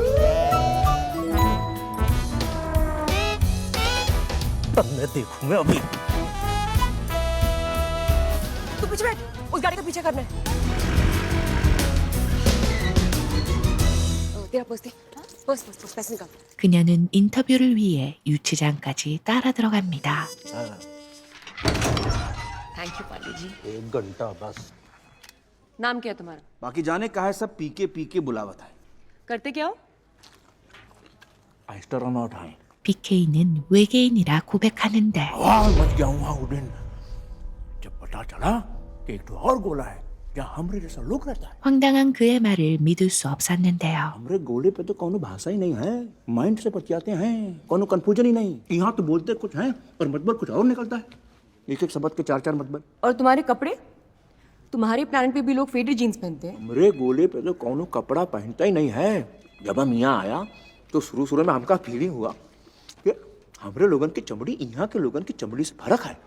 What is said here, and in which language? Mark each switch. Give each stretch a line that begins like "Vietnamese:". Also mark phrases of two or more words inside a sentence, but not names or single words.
Hindi: तब मैं देखूंगा अभी तू पीछे बैठ उस गाड़ी का पीछे करना है तेरा पर्स दे पर्स पैसे निकाल
Korean: 그녀는 인터뷰를 위해 유치장까지 따라 들어갑니다.
English: thank you
Hindi: पांडे जी 1 घंटा बस नाम क्या है तुम्हारा? बाकी जाने का है सब पी के बुलावत है करते क्या हो? एस्ट्रोनॉट हैं
Korean: BK는 외계인이라 고백하는데
Hindi: मच गया हूँ वहाँ उड़न जब पता चला कि एक तो और गोला है जहाँ हमरे जैसा लोग रहता है
Korean: 황당한 그의 말을 믿을 수 없었는데요.
Hindi: हमरे गोले पे तो कोनो भाषा ही नहीं है माइंड से बतियाते हैं कोनो कंफ्यूजन ही नहीं यहाँ तो बोलते कुछ है पर मतलब कुछ और निकलता है एक शब्द के 4 मतलब और तुम्हारे कपड़े? तुम्हारे प्लानेट पे भी लोग
English: faded jeans
Hindi: पहनते हैं। हमरे गोले पे तो कोनो कपड़ा पहनता ही नहीं है जब हम यहाँ आया तो शुरू में हमका फीलिंग हुआ कि हमरे लोगन की चमड़ी यहाँ के लोगन की चमड़ी से फर्क है